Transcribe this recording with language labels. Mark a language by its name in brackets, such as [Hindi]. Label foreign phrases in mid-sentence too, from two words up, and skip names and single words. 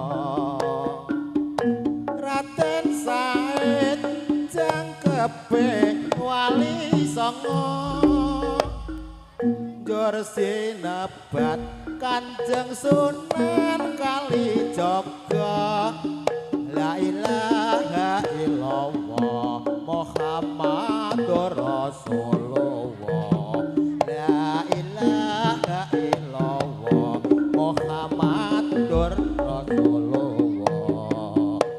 [Javanese] Raden Said jangkepe wali songo nggur sinebat Kanjeng Sunan Kalijaga [Arabic] لا إله إلا الله محمد رسول الله لا إله إلا الله محمد رسول الله